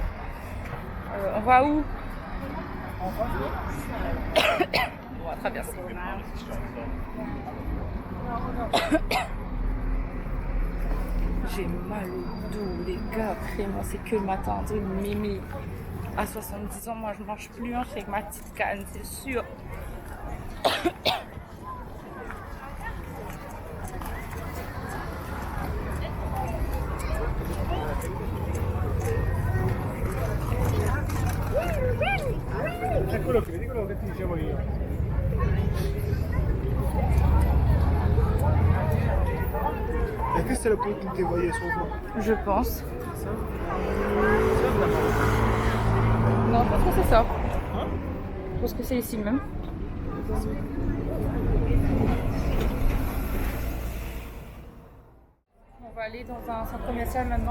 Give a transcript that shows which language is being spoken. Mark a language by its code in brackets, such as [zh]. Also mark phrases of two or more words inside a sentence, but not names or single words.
[fr] On va où? On va traverser. J'ai mal au dos, les gars, vraiment, c'est que le matin, de mémé. À 70 ans, moi je mange plus hein, avec ma petite canne, c'est sûr. [it] È quello che vedi, quello che ti dicevo io. [fr] Est-ce que c'est le pont qui te voyait sur toi? Je pense. Ça. ça. Ça, d'abord. Non, je pense que c'est ça. Hein? Je pense que c'est ici même. On va aller dans un centre commercial maintenant.